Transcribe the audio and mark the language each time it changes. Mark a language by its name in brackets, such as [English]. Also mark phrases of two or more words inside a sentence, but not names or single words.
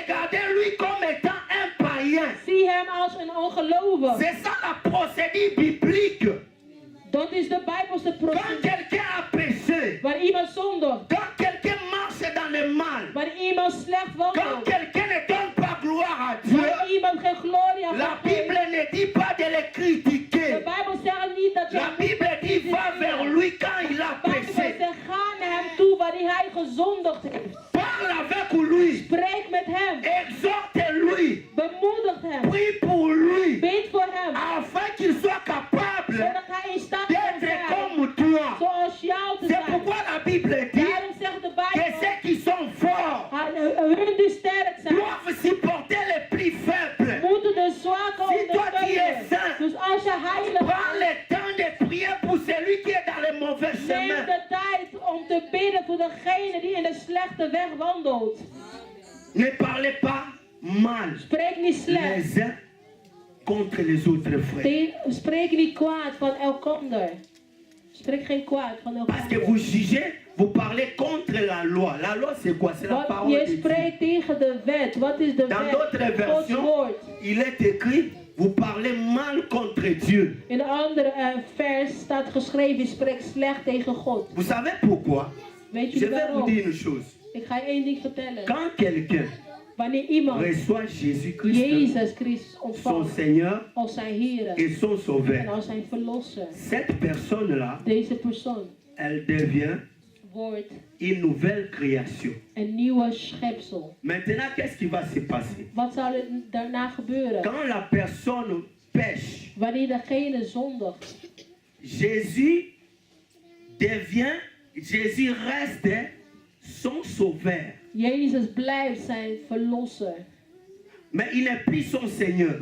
[French] regardez-lui comme étant un païen. [Dutch] zie hem als een ongelovige. [French] C'est ça la procédure biblique. [Dutch] Dat is de Bijbelse [French] Quand [Dutch] procedure. [French] quelqu'un a péché, [Dutch] Waar iemand zondigt, [French] quand quelqu'un marche dans le mal, [Dutch] waar iemand slecht [French] quand [Dutch] wandelt, [French] quelqu'un ne donne pas gloire à Dieu, [Dutch] waar iemand geen glorie aan [French] la [Dutch] God [French] Bible [Dutch] geeft. [French] ne dit pas de le [Dutch] De [French] critiquer. [Dutch] Bijbel zegt niet dat je [French] La [Dutch] hem [French] Bible [Dutch] moet [French] dit va vers [Dutch] bekritiseren. [French] lui quand il a [Dutch] De Bijbel [French] péché. [Dutch] zegt ga naar hem toe wanneer hij gezondigd heeft. [French] Parle avec lui. [Dutch] Spreek met hem. [French] Exhorte-lui. [Dutch] Bemoedigt hem. [French] Prie pour lui. [Dutch] Bid voor hem. [French] Afin qu'il soit capable [Dutch] Zodat hij in staat kan [French] d'être [Dutch] zijn. [French] comme toi. [Dutch] Zoals jou te [French] C'est [Dutch] zijn. [French] pourquoi la Bible dit [Dutch] Daarom zegt de [French] que [Dutch] Bijbel. [French] ceux qui sont forts [Dutch] Hun die sterk zijn. [French] doivent supporter les plus faibles. [Dutch] Moeten de zwakken [French] Si toi tu es [Dutch] ondersteunen. [French] saint, [Dutch] Dus als je heilig [French] prends [Dutch] bent, [French] le temps de prier pour celui qui est dans le mauvais [Dutch] neem [French] chemin. [Dutch] de tijd om te bidden voor degene die in de slechte weg wandelt. [French] Ne parlez pas mal [Dutch] Spreek niet slecht. [French] les uns contre les autres frères. [Dutch] Spreek niet kwaad van elkander. Spreek geen kwaad van [French] Parce que [Dutch] elkander. [French] vous jugez, vous parlez contre la loi. La loi c'est quoi? C'est la [Dutch] Want [French] parole [Dutch] je [French] de Dieu. [Dutch] spreekt tegen de wet. Wat is de [French] Dans d'autres [Dutch] wet? Gods [French] versions, [Dutch] woord. [French] il est écrit, vous parlez mal contre Dieu. [Dutch] In een andere vers staat geschreven, je spreekt slecht tegen God. [French] Vous savez pourquoi? [Dutch] Weet [French] Je [Dutch] jullie [French] vais vous [Dutch] waarom? [French] dire une chose. [Dutch] Ik ga je één ding vertellen. [French] Quand quelqu'un [Dutch] Wanneer iemand [French] reçoit Jésus-Christ, [Dutch] Jezus Christus [French] son [Dutch] ontvangt [French] Seigneur [Dutch] als zijn Heer [French] et son [Dutch] en [French] Sauveur, [Dutch] als zijn Verlosser, [French] cette personne-là, [Dutch] deze persoon [French] elle devient [Dutch] wordt [French] une nouvelle création. [Dutch] een nieuwe schepsel. [French] Maintenant, qu'est-ce qui va se passer? [Dutch] Wat zal er daarna gebeuren? [French] Quand la personne pêche, [Dutch] Wanneer degene zondigt, [French] Jésus reste son Sauveur. [Dutch] Jezus blijft zijn Verlosser. [French] Mais il n'est plus son Seigneur.